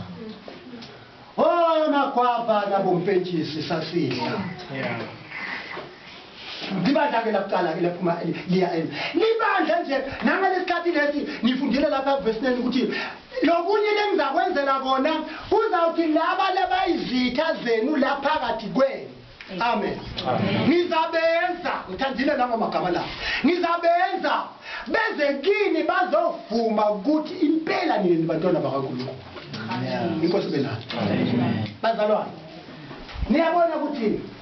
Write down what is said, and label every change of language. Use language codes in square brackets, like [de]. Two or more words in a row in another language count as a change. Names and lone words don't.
[zu] makwapa nabompentshisi sasidla libandla ke lakuqala ke laphuma liya libandla nje nangalesikhathi lesi nifundile lapha verse 9 ukuthi lokunye lengizakwenzela kona uzawuthi laba labayizitha zenu laphakathi kwenu amen ngizabenza ngithandile la ngamagama la ngizabenza beze kini bazovuma ukuthi impela nini bantwana bakaNkulunkulu inkosi benayo bazalwane niyabona ukuthi